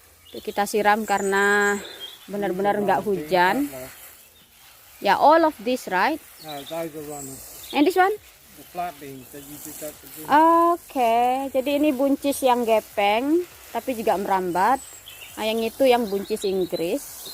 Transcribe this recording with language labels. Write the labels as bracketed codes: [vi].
[id] Itu kita siram karena benar-benar nggak hujan. [en] Ya, all of this, right? No, those are runners. And this one? The flat beans that you just have to do. [id] Oke, jadi ini buncis yang gepeng tapi juga merambat. Nah, yang itu yang buncis Inggris.